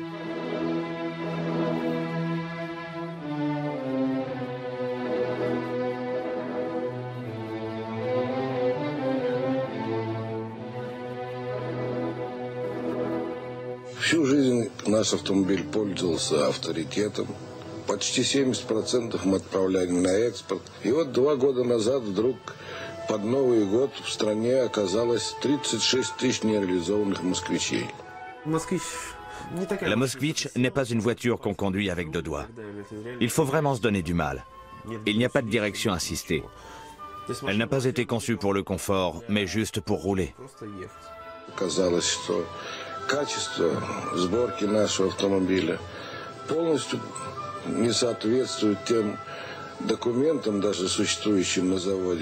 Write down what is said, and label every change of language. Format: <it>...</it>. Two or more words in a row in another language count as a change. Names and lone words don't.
<ru>Всю жизнь наш автомобиль пользовался авторитетом. Почти 70% мы отправляли на экспорт. И вот 2 года назад вдруг под Новый год в стране оказалось 36 тысяч нереализованных москвичей.</ru> <fr>La Moskvitch n'est pas une voiture qu'on conduit avec 2 doigts. Il faut vraiment se donner du mal. Il n'y a pas de direction assistée. Elle n'a pas été conçue pour le confort, mais juste pour rouler.</fr> <ru>Оказалось, что качество сборки нашего автомобиля полностью не соответствует тем документам, даже существующим на заводе.</ru>